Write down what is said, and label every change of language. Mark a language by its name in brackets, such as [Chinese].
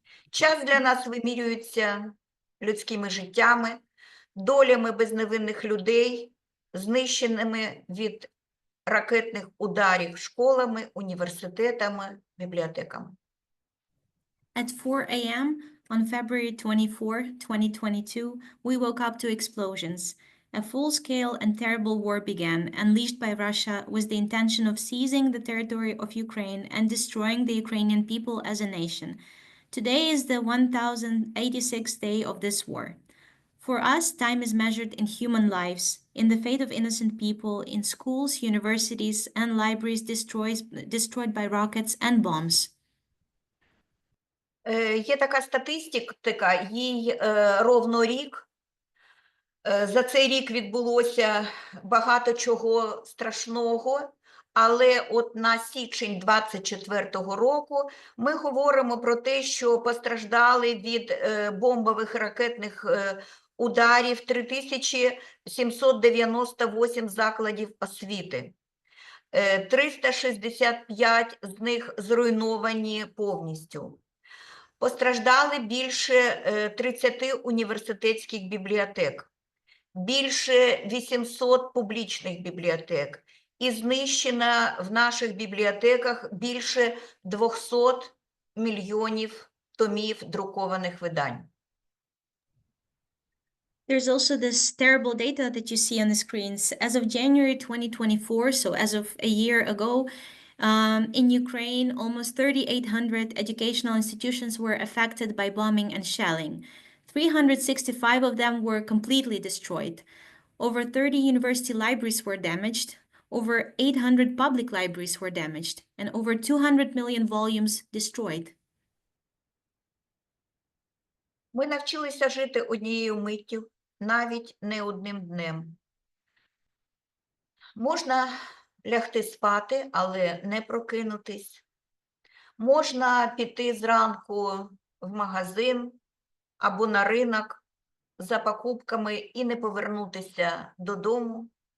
[Ukrainian] Час для нас вимірюється людськими життями, долями безневинних людей, знищеними від ракетних ударів школами, університетами, бібліотеками. [English] At 4 a.m. on February 24, 2022, we woke up to explosions. A full-scale and terrible war began, unleashed by Russia with the intention of seizing the territory of Ukraine and destroying the Ukrainian people as a nation. Today is the 1086th day of this war. For us, time is measured in human lives, in the fate of innocent people, in schools, universities, and libraries destroyed by rockets and bombs. [Ukrainian] Є така статистика, їй ровно рік. За цей рік відбулося багато чого страшного, але от на січень 24-го року ми говоримо про те, що постраждали від бомбових ракетних ударів 3798 закладів освіти. 365 з них зруйновані повністю. Постраждали більше 30 університетських бібліотек, більше 800 публічних бібліотек і знищено в наших бібліотеках більше 200 мільйонів томів друкованих видань. [English] There's also this terrible data that you see on the screens. As of January 2024, so as of a year ago, in Ukraine, almost 3,800 educational institutions were affected by bombing and shelling. 365 of them were completely destroyed. Over 30 university libraries were damaged. Over 800 public libraries were damaged, and over 200 million volumes destroyed. [Ukrainian] Ми навчилися жити однією миттю, навіть не одним днем. Можна лягти спати, але не прокинутись. Можна піти зранку в магазин або на ринок за покупками і не повернутися додому.